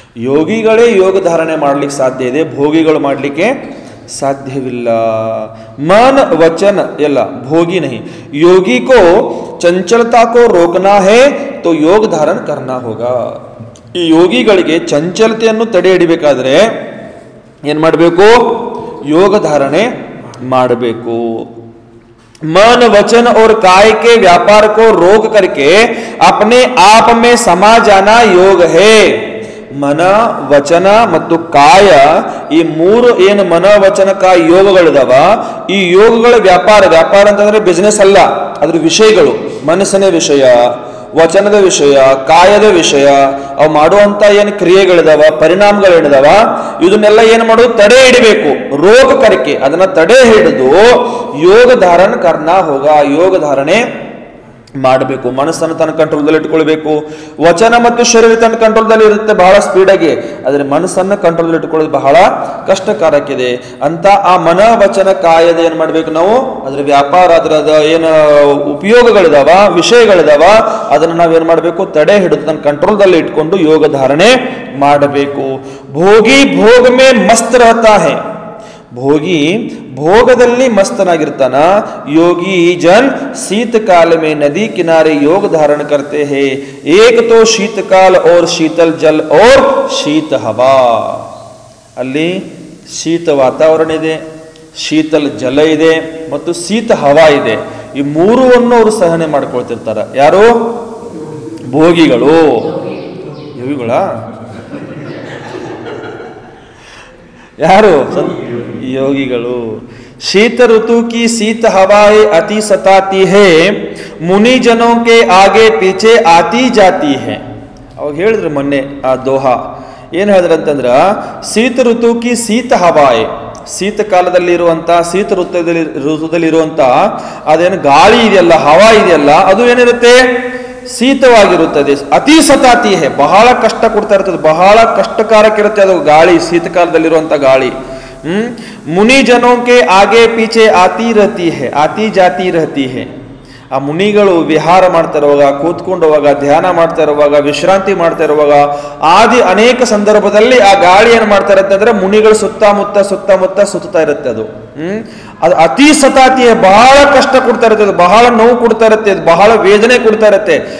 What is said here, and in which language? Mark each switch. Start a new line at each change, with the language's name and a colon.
Kannada: ಯೋಗಿಗಳೇ ಯೋಗ ಧಾರಣೆ ಮಾಡ್ಲಿಕ್ಕೆ ಸಾಧ್ಯ ಇದೆ, ಭೋಗಿಗಳು ಮಾಡ್ಲಿಕ್ಕೆ ಸಾಧ್ಯವಿಲ್ಲ.
Hindi: मन वचन
Kannada: ಎಲ್ಲ
Hindi: भोगी नहीं, योगी को चंचलता को रोकना है तो योग धारण करना होगा.
Kannada: ಈ ಯೋಗಿಗಳಿಗೆ ಚಂಚಲತೆಯನ್ನು ತಡೆ ಹಿಡಿಬೇಕಾದ್ರೆ ಏನ್ ಮಾಡಬೇಕು? ಯೋಗ ಧಾರಣೆ ಮಾಡಬೇಕು.
Hindi: मन वचन और काय के व्यापार को रोक करके अपने आप में समा जाना योग है.
Kannada: ಮನ ವಚನ ಮತ್ತು ಕಾಯ, ಈ ಮೂರು ಏನು ಮನ ವಚನ ಕಾಯ ಯೋಗಗಳಿದಾವ, ಈ ಯೋಗಗಳ ವ್ಯಾಪಾರ ಅಂತಂದ್ರೆ ಬಿಸ್ನೆಸ್ ಅಲ್ಲ, ಅದ್ರ ವಿಷಯಗಳು, ಮನಸ್ಸಿನ ವಿಷಯ, ವಚನದ ವಿಷಯ, ಕಾಯದ ವಿಷಯ, ಅವು ಮಾಡುವಂತ ಏನು ಕ್ರಿಯೆಗಳಿದಾವ, ಪರಿಣಾಮಗಳೇನಿದಾವ, ಇದನ್ನೆಲ್ಲ ಏನು ಮಾಡೋದು? ತಡೆ ಹಿಡಿಬೇಕು. ರೋಗ ಕರಿಕೆ, ಅದನ್ನ ತಡೆ ಹಿಡಿದು ಯೋಗ ಧಾರಣ
Hindi: ಕರ್ನಾ ಹೋಗ,
Kannada: ಯೋಗ ಧಾರಣೆ ಮಾಡಬೇಕು. ಮನಸ್ಸನ್ನು ತನ್ನ ಕಂಟ್ರೋಲ್ದಲ್ಲಿ ಇಟ್ಕೊಳ್ಬೇಕು. ವಚನ ಮತ್ತು ಶರೀರ ತನ್ನ ಕಂಟ್ರೋಲ್ದಲ್ಲಿ ಇರುತ್ತೆ ಬಹಳ ಸ್ಪೀಡಾಗಿ, ಆದರೆ ಮನಸ್ಸನ್ನು ಕಂಟ್ರೋಲ್ದಲ್ಲಿ ಇಟ್ಕೊಳ್ಳೋದು ಬಹಳ ಕಷ್ಟಕಾರಕ್ಕಿದೆ ಅಂತ. ಆ ಮನ ವಚನ ಕಾಯದ ಏನ್ ಮಾಡ್ಬೇಕು ನಾವು? ಅದ್ರ ವ್ಯಾಪಾರ, ಅದರದ ಏನು ಉಪಯೋಗಗಳಿದಾವ, ವಿಷಯಗಳಿದಾವ, ಅದನ್ನ ನಾವೇನ್ ಮಾಡ್ಬೇಕು? ತಡೆ ಹಿಡಿದು ತನ್ನ ಕಂಟ್ರೋಲ್ದಲ್ಲಿ ಇಟ್ಕೊಂಡು ಯೋಗ ಧಾರಣೆ ಮಾಡಬೇಕು.
Hindi: ಭೋಗಿ ಭೋಗ ಮೇ ಮಸ್ತ್ ರಹತಾ ಹೈ,
Kannada: ಭೋಗಿ ಭೋಗದಲ್ಲಿ ಮಸ್ತನಾಗಿರ್ತಾನ.
Hindi: ಯೋಗಿ ಜನ್ शीतकाल में नदी किनारे योग धारण करते हैं. एक तो शीतकाल और शीतल जल और शीत हवा.
Kannada: ಅಲ್ಲಿ ಶೀತ ವಾತಾವರಣ ಇದೆ, ಶೀತಲ ಜಲ ಇದೆ ಮತ್ತು ಶೀತ ಹವಾ ಇದೆ. ಈ ಮೂರನ್ನು ಅವರು ಸಹನೆ ಮಾಡ್ಕೊಳ್ತಿರ್ತಾರ. ಯಾರು? ಭೋಗಿಗಳು. ಯೋಗಿಗಳ ಯಾರು? ಯೋಗಿಗಳು.
Hindi: शीत ऋतु की शीत हवाएं अति सताती है, मुनि जनों के आगे पीछे आती जाती है.
Kannada: ಅವಾಗ ಹೇಳಿದ್ರು ಮೊನ್ನೆ ಆ ದೋಹಾ ಏನ್ ಹೇಳಿದ್ರಂತಂದ್ರ,
Hindi: ಶೀತ ಋತು ಕಿ ಶೀತ ಹವಾಯೆ,
Kannada: ಶೀತ ಕಾಲದಲ್ಲಿ ಇರುವಂತ, ಶೀತ ಋತುದಲ್ಲಿ ಇರುವಂತ ಅದೇನು ಗಾಳಿ ಇದೆಯಲ್ಲ, ಹವಾ ಇದೆಯಲ್ಲ, ಅದು ಏನಿರುತ್ತೆ? ಶೀತವಾಗಿರುತ್ತದೆ.
Hindi: ಅತಿ ಸತಾತಿ ಹೇ,
Kannada: ಬಹಳ ಕಷ್ಟ ಕೊಡ್ತಾ ಇರ್ತದೆ, ಬಹಳ ಕಷ್ಟಕಾರಕ್ಕಿರುತ್ತೆ ಅದು ಗಾಳಿ, ಶೀತಕಾಲದಲ್ಲಿರುವಂತ ಗಾಳಿ.
Hindi: मुनि जनों के आगे पीछे आती रहती है, आती जाती रहती है.
Kannada: ಆ ಮುನಿಗಳು ವಿಹಾರ ಮಾಡ್ತಾ ಇರುವಾಗ, ಕೂತ್ಕೊಂಡವಾಗ, ಧ್ಯಾನ ಮಾಡ್ತಾ ಇರುವಾಗ, ವಿಶ್ರಾಂತಿ ಮಾಡ್ತಾ ಇರುವಾಗ ಅನೇಕ ಸಂದರ್ಭದಲ್ಲಿ ಆ ಗಾಳಿ ಏನು ಮಾಡ್ತಾ ಇರುತ್ತೆ ಅಂದ್ರೆ ಮುನಿಗಳು ಸುತ್ತಮುತ್ತ ಸುತ್ತಾ ಇರುತ್ತೆ. ಅದು ಅದು
Hindi: ಅತಿ ಸತಾತಿ,
Kannada: ಬಹಳ ಕಷ್ಟ ಕೊಡ್ತಾ ಇರುತ್ತೆ, ಅದು ಬಹಳ ನೋವು ಕೊಡ್ತಾ ಇರುತ್ತೆ, ಅದು ಬಹಳ ವೇದನೆ ಕೊಡ್ತಾ ಇರುತ್ತೆ.